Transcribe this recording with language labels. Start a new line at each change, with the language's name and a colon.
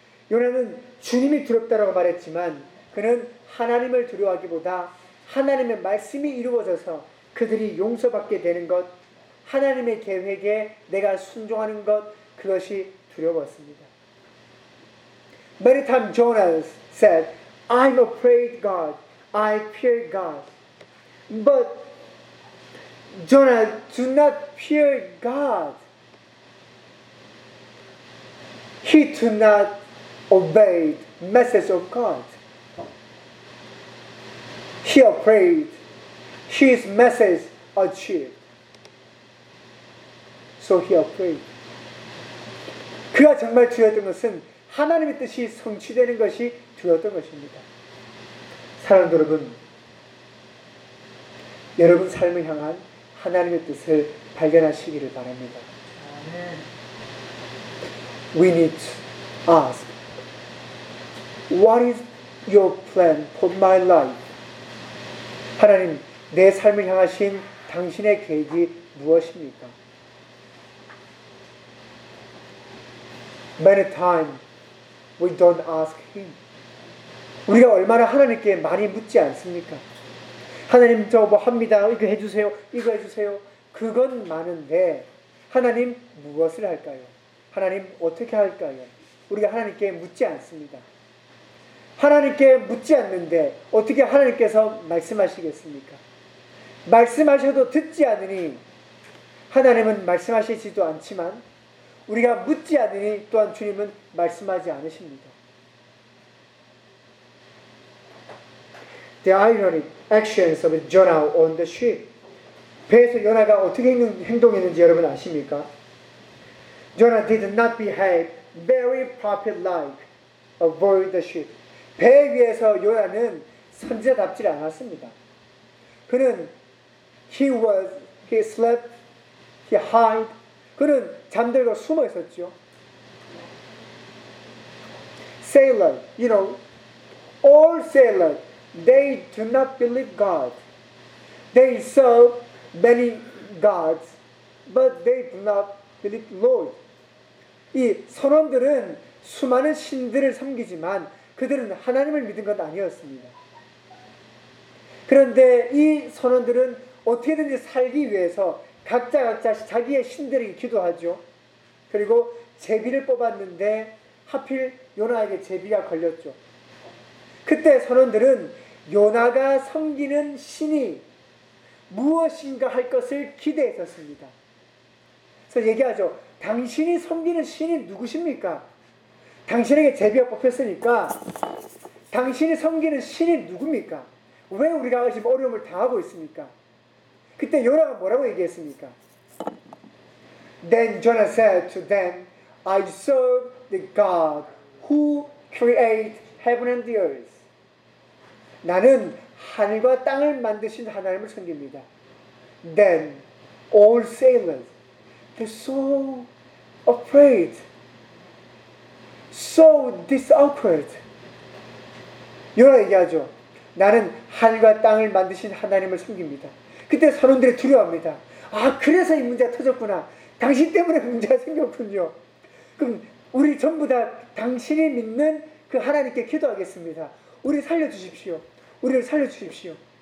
Korean: 요나는 주님이 두렵다라고 말했지만 그는 하나님을 두려워하기보다 하나님의 말씀이 이루어져서 그들이 용서받게 되는 것, 하나님의 계획에 내가 순종하는 것, 그것이 두려웠습니다.
English: Many times Jonah said, I'm afraid God, I fear God. But Jonah, do not fear God. He do not obey the message of God. He afraid his message achieved. So he afraid.
Korean: 그가 정말 두려웠던 것은 하나님의 뜻이 성취되는 것이 두려웠던 것입니다. 사랑하는 여러분, 여러분 삶을 향한 하나님의 뜻을 발견하시기를 바랍니다.
English: We need to ask, What is your plan for my life?
Korean: 하나님, 내 삶을 향하신 당신의 계획이 무엇입니까?
English: Many times, We don't ask him.
Korean: 우리가 얼마나 하나님께 많이 묻지 않습니까? 하나님 저 뭐 합니다. 이거 해주세요. 이거 해주세요. 그건 많은데 하나님 무엇을 할까요? 하나님 어떻게 할까요? 우리가 하나님께 묻지 않습니다. 하나님께 묻지 않는데 어떻게 하나님께서 말씀하시겠습니까? 말씀하셔도 듣지 않으니 하나님은 말씀하시지도 않지만 우리가 묻지 않으니 또한 주님은 말씀하지 않으십니다.
English: The ironic actions of Jonah on the ship.
Korean: 배에서 요나가 어떻게 행동했는지 여러분 아십니까?
English: Jonah did not behave very prophet-like. Avoid the ship.
Korean: 배 위에서 요나는 선지자답지 않았습니다. 그는
English: he slept, he hid.
Korean: 그는 잠들고 숨어 있었죠.
English: Sailor, you know, all sailors, they do not believe God. They saw many gods, but they do not believe Lord.
Korean: 이 선원들은 수많은 신들을 섬기지만 그들은 하나님을 믿은 것 아니었습니다. 그런데 이 선원들은 어떻게든지 살기 위해서 각자 자기의 신들에게 기도하죠. 그리고 제비를 뽑았는데 하필 요나에게 제비가 걸렸죠. 그때 선원들은 요나가 섬기는 신이 무엇인가 할 것을 기대했었습니다. 그래서 얘기하죠. 당신이 섬기는 신이 누구십니까? 당신에게 제비가 뽑혔으니까 당신이 섬기는 신이 누굽니까? 왜 우리가 지금 어려움을 당하고 있습니까? 그때 요나가 뭐라고 얘기했습니까?
English: Then Jonah said to them, I serve the God who created heaven and the earth.
Korean: 나는 하늘과 땅을 만드신 하나님을 섬깁니다.
English: Then all sailors, they're so afraid, so disappointed.
Korean: 요나 얘기하죠. 나는 하늘과 땅을 만드신 하나님을 섬깁니다. 그때 선원들이 두려워합니다. 아, 그래서 이 문제가 터졌구나. 당신 때문에 문제가 생겼군요. 그럼 우리 전부 다 당신이 믿는 그 하나님께 기도하겠습니다. 우리 살려주십시오. 우리를 살려주십시오.